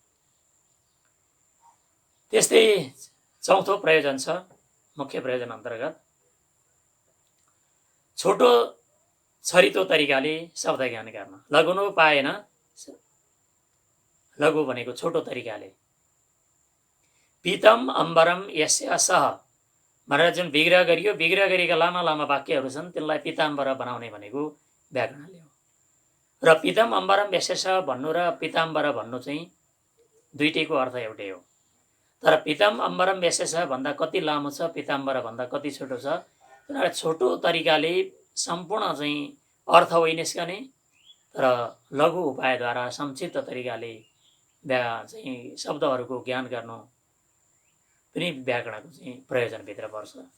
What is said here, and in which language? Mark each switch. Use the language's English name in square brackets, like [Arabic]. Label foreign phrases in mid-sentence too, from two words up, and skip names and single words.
[Nepali] त्यस्तै 4थो प्रयोजन छ मुख्य प्रयोजन अन्तर्गत, छोटो छरितो तरिकाले शब्द ज्ञान गर्न। लघुनो पाएन, लघु भनेको छोटो तरिकाले। [Sanskrit] पीतम अम्बरम यस्य सह [Nepali] भनेर जुन विग्रह गरियो, विग्रह गरिएका लामा लामा वाक्यहरू छन्, तिनलाई पीताम्बर बनाउने भनेको व्याकरणले हो। र [Sanskrit] पीतम अम्बरम यस्य सह [Nepali] भन्नु र पीताम्बर भन्नु चाहिँ दुईटैको अर्थ एउटै हो। तर [Sanskrit] पीतम अम्बरम यस्य सह [Nepali] भन्दा कति लामो छ, पीताम्बर भन्दा कति छोटो छ, तर छोटो तरिकाले सम्पूर्ण चाहिँ अर्थ होइ निस्कने, तर लघु उपायद्वारा संक्षिप्त तरिकाले चाहिँ शब्दहरूको ज्ञान गर्नु पनि व्याकरणको चाहिँ प्रयोजनभित्र पर्छ।